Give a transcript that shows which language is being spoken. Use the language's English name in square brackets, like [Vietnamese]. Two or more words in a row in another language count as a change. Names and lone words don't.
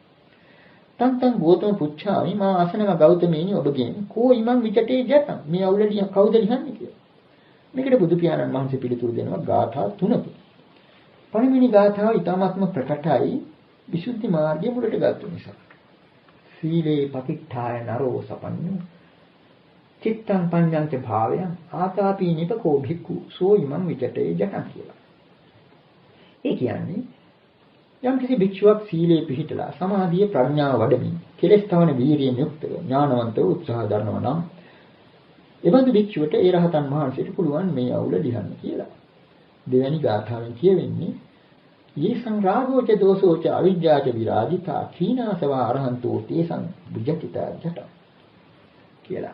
[Pali] තං ගෝතම පුච්ඡාමි [Sinhala] මා අසනම ගෞතමේනි ඔබගෙන් [Pali] කෝ ඉමං විජටේ ජටං [Sinhala] මේ අවුලලිය කවුද ලියන්නේ කියලා. මේකට බුදු පියාණන් වහන්සේ පිළිතුරු දෙනවා ගාථා 3කින්. පළවෙනි ගාථාව ඊටාත්ම ප්‍රකටයි විසුද්ධි මාර්ගය මුලට ගත්ත නිසා. [Pali] සීලේ පතිට්ඨාය නරෝ සපඤ්ඤු චිත්තං පඤ්ඤංච භාවයං ආතාපි නිපකෝ භික්ඛු සෝ ඉමං විචටේ ජටං කියලා. [Sinhala] ඒ කියන්නේ යම් කිසි භික්ෂුවක් සීලේ පිහිටලා සමාධියේ ප්‍රඥාව වඩමින් කෙලෙස් තවන වීරියෙන් යුක්තව ඥානවන්තව උත්සාහ දරනවා නම් එබඳු භික්ෂුවට ඒ රහතන් වහන්සේට පුළුවන් මේ අවුල ලියන්න කියලා. දෙවැනි ගාථාවෙන් කියවෙන්නේ [Pali] "යේ සංරාගෝච දෝසෝච අවිජ්ජාච විරාජිතා කීනාසවා අරහන්තෝ තේසං බුද්ධිතා ජට" කියලා.